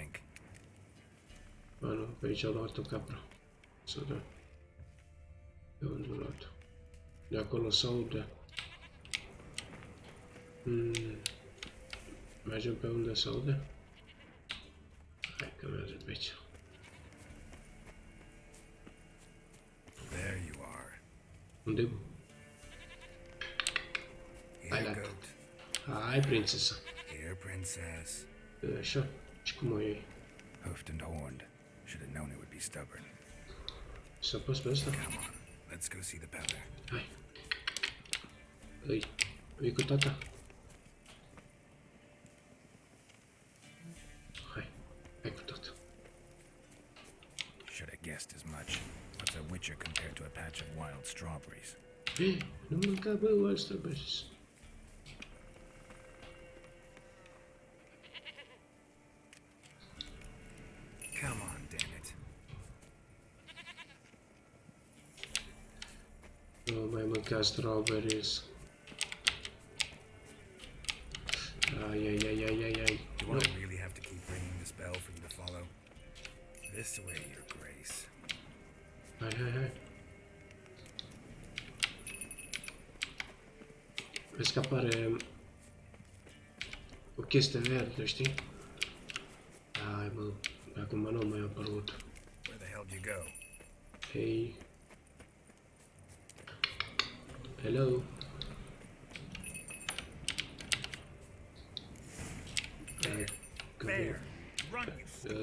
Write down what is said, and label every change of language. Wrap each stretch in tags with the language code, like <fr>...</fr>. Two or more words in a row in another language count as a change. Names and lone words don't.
<ro>A, nu, pe aici a luat-o capra. Să da. De unde a luat-o? De acolo se aude. Mergem pe unde se aude? Hai că mergem pe aici.</ro> <en>There you are.</en> <ro>Unde? Hai la tot. Hai, prințesa.</ro> <en>Here, princess.</en> <ro>Așa. Și cum o iei?</ro> <en>Hoofed and horned. Should have known it would be stubborn.</en> <ro>Să apăs pe ăsta?</ro> <en>Come on, let's go see the peddler.</en> <ro>Hai. Îi cu tata. Hai. Hai cu tata.</ro> <en>Should have guessed as much. What's a witcher compared to a patch of wild strawberries?</en> <ro>Nu mânca, bă,</ro> <en>wild strawberries. Come on, damn it.</en> <ro>Nu mai mânca strawberries. Ai.</ro> <en>Do I really have to keep ringing this bell for you to follow? This way, your grace.</en> <ro>Hai. Vezi că apare o chestie verde, știi? Hai, mă, acum nu mai a apărut.</ro> <en>Where the hell do you go? Hey. Hello. Bear, run, you</en>